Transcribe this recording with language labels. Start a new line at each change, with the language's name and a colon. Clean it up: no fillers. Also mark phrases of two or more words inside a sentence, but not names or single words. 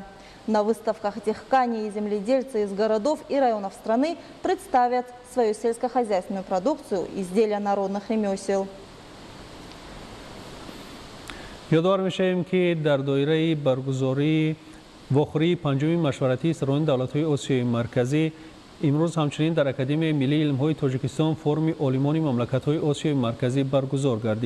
Russian: На выставках техкани и земледельцы из городов и районов страны представят свою сельскохозяйственную продукцию, изделия народных ремесел.
Tajik: ёдовар мешавем ки дар доираи баргузории вохӯрии панҷуми машваратии сарони давлатҳои Осиёи Марказӣ имрӯз ҳамчунин дар академияи миллии илмҳои Тоҷикистон форуми олимони мамлакатҳои Осиёи Марказӣ баргузор гардид.